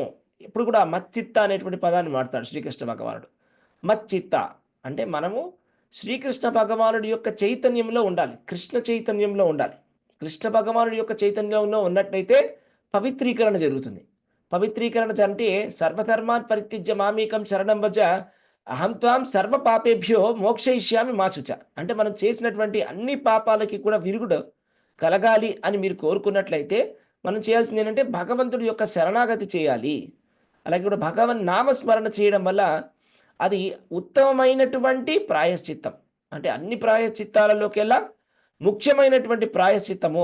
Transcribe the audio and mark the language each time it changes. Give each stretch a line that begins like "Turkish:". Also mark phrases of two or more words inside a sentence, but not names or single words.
Telugu: ఇప్పుడు కూడా మచ్చిత్త అనేటువంటి పదాన్ని వాడతాడు శ్రీకృష్ణ భగవానుడు. మచ్చిత్త అంటే మనము శ్రీకృష్ణ భగవానుడి యొక్క చైతన్యంలో ఉండాలి, కృష్ణ చైతన్యంలో ఉండాలి. కృష్ణ భగవానుడి యొక్క చైతన్యంలో ఉన్నట్లయితే పవిత్రీకరణ జరుగుతుంది. పవిత్రీకరణ అంటే
Sanskrit: సర్వధర్మాన్ పరిత్యజ్య మామేకం శరణం భజ అహం త్వాం సర్వ పాపేభ్యో మోక్షయిష్యామి మా శుచ.
Telugu: అంటే మనం చేసినటువంటి అన్ని పాపాలకి కూడా విరుగుడు కలగాలి అని మీరు కోరుకున్నట్లయితే, మనం చేయాల్సిందేంటంటే భగవంతుడి యొక్క శరణాగతి చేయాలి. అలాగే కూడా భగవన్ నామస్మరణ చేయడం వల్ల అది ఉత్తమమైనటువంటి ప్రాయశ్చిత్తం. అంటే అన్ని ప్రాయశ్చిత్తాలలోకెల్లా ముఖ్యమైనటువంటి ప్రాయశ్చిత్తము.